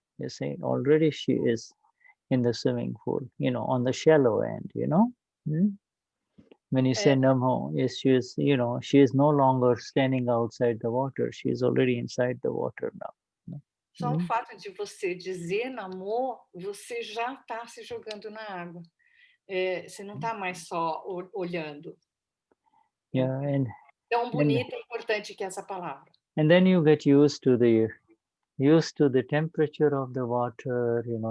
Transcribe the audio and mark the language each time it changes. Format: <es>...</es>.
<en>You see, already she is in the swimming pool, on the shallow end, When you say Namo, she is no longer standing outside the water. She is already inside the water now.</en> <pt>Só o fato de você dizer Namo, você já está se jogando na água. Você não está mais só olhando.</pt> <en>Yeah, and</en> <pt>Tão bonita e importante que é essa palavra.</pt> <en>and then you get used to the temperature of the water.</en>